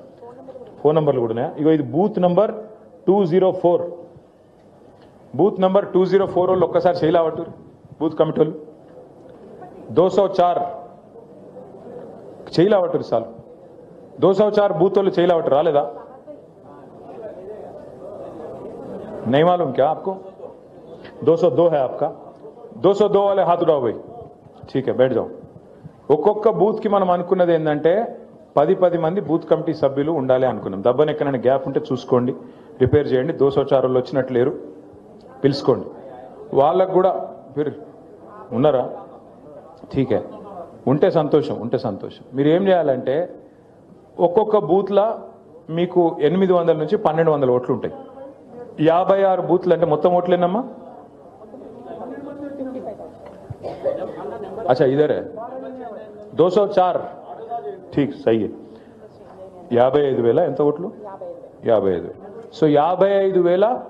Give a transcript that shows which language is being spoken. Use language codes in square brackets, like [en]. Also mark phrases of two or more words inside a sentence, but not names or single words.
[en] phone numbers [te] కూడా ఉన్నాయా? ఇగో ఇది [en] booth number [te] 204. [en] booth number [te] 204 వాళ్ళు ఒక్కసారి చేయలేవట్టు [en] booth committee [te] వాళ్ళు. 204 చేయలేవట్టు సార్. 204 బూత్ వాళ్ళు చేయలేవట్టు. రాలేదా? [hi] नहीं मालूम क्या आपको? 202 है आपका. 202 वाले हाथ उठाओ भाई. ठीक है, बैठ जाओ. [te] ఒక్కొక్క బూత్కి మనం అనుకున్నది ఏంటంటే 10 మంది [en] booth committee [te] సభ్యులు ఉండాలి అనుకున్నాం. దబ్బని ఎక్కడైనా గ్యాప్ ఉంటే చూసుకోండి. రిపేర్ చేయండి. 204 వాళ్ళు వచ్చినట్లు లేరు, పిలుచుకోండి. వాళ్ళకు కూడా మీరు ఉన్నారా? ఠీకే, ఉంటే సంతోషం, ఉంటే సంతోషం. మీరు ఏం చేయాలంటే ఒక్కొక్క బూత్లో మీకు 800 నుంచి 1200 ఓట్లు ఉంటాయి. 56 బూత్లు అంటే మొత్తం ఓట్లేనమ్మా? [hi] अच्छा इधर है 204 ठीक सही है 55,000 [te] ఎంత ఓట్లు [hi] 55,000 సో 55,000